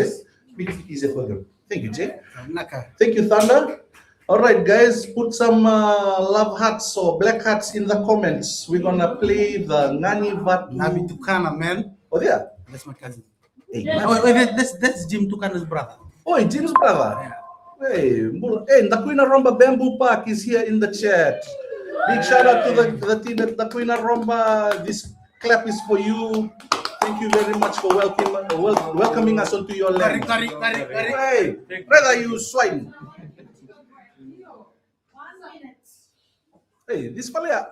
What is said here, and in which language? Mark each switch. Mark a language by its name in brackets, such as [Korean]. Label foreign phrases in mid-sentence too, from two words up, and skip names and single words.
[English] Make it easier for them. Thank you, Jay. Thank you, Thunder. All right, guys, put some love hearts or black hearts in the comments. We're gonna play the Ngani Vatu. Nabi Tukana, man. Oh, yeah. That's my cousin. Hey, That's Jim Tukana's brother. oh, Jim's brother. Hey, Ndakuina Romba Bamboo Park is here in the chat. Big shout out to the team at Ndakuina Romba. This clap is for you. Thank you very much for welcoming us onto your land. Hey, brother, you swine. Hey, this fella.